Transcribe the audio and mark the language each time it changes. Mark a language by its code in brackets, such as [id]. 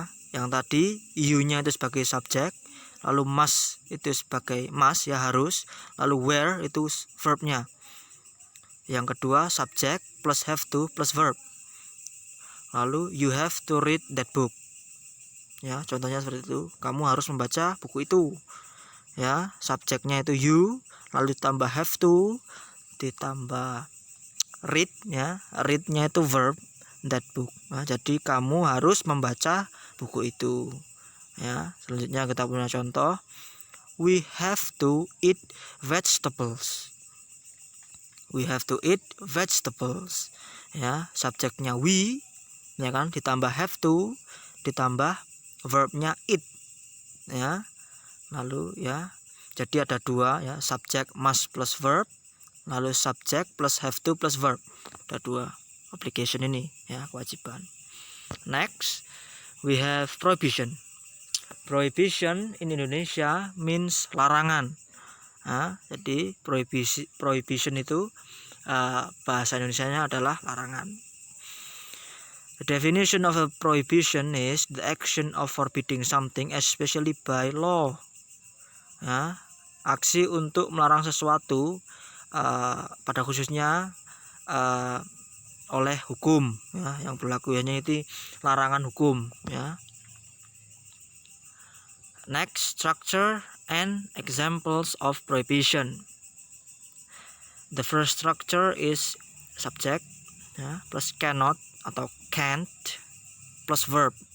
[id] Yang tadi you-nya itu sebagai subjek, lalu must itu sebagai must, harus, lalu wear itu verbnya. Yang kedua subjek plus have to plus verb. Lalu [en] you have to read that book. [id] Contohnya seperti itu. Kamu harus membaca buku itu. Subjeknya itu you, lalu ditambah have to, ditambah read, readnya itu verb, that book. Jadi kamu harus membaca buku itu. Selanjutnya kita punya contoh, [en] we have to eat vegetables. We have to eat vegetables. [id] Subjeknya we, ditambah have to, ditambah verbnya eat. Lalu jadi ada dua, subjek must plus verb, lalu subjek plus have to plus verb. Ada dua obligation ini, kewajiban. [en] Next, we have prohibition. Prohibition in Indonesia means larangan. [id] Jadi prohibition itu bahasa Indonesianya adalah larangan. [en] The definition of a prohibition is the action of forbidding something, especially by law. [id] Aksi untuk melarang sesuatu, pada khususnya oleh hukum, yang berlaku itu larangan hukum. [en] Next, structure and examples of prohibition. The first structure is subject plus cannot [id] atau [en] can't plus verb.